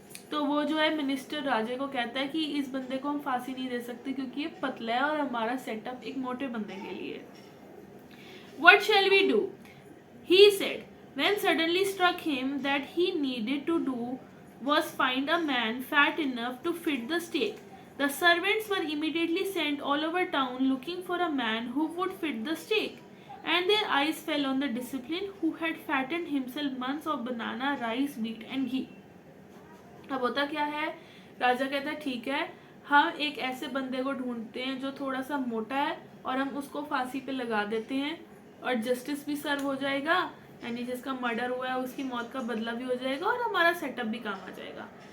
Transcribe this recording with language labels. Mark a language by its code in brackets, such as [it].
[hi] तो वो जो है मिनिस्टर राजे को कहता है कि इस बंदे को हम फांसी नहीं दे सकते क्योंकि ये पतला है और हमारा सेटअप एक मोटे बंदे के लिए। [en] What shall we do? He said, when suddenly struck him that he needed to do was find a man fat enough to fit the stake. The servants were immediately sent all over town looking for a man who would fit the stake. And their eyes fell on the discipline who had fattened himself months of banana, rice, wheat and ghee. [hi] अब होता क्या है, राजा कहता है ठीक है, हम एक ऐसे बंदे को ढूंढते हैं जो थोड़ा सा मोटा है और हम उसको फांसी पे लगा देते हैं और जस्टिस भी सर्व हो जाएगा, यानी जिसका मर्डर हुआ है उसकी मौत का बदला भी हो जाएगा और हमारा सेटअप भी काम आ जाएगा।